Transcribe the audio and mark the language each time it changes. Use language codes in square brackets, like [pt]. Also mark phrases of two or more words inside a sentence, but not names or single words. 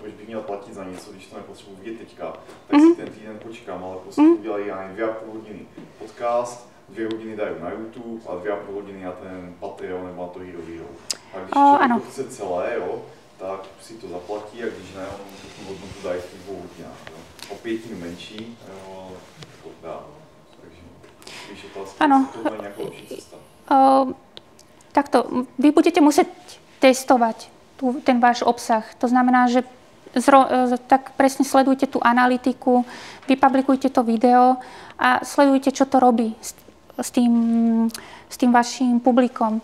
[cs] Proč bych měl platit za něco, když to nepotřebuji vidět teďka, tak si ten týden počkám, ale prostě udělají já nevím 2,5 hodiny podcast, 2 hodiny dají na YouTube a 2,5 hodiny na ten Patreon nebo na to Hero Hero. A když člověk to chce celé, jo, tak si to zaplatí a když ne, on tu hodnotu dají v těch 2 hodinách. Jo. O 5 menší, jo, ale to dá. Takže když je to nějaká lepší cesta. [sk] Takto, vy budete musieť testovať ten váš obsah. To znamená, že tak presne sledujte tú analytiku, vypublikujte to video a sledujte, čo to robí s tým vašim publikom.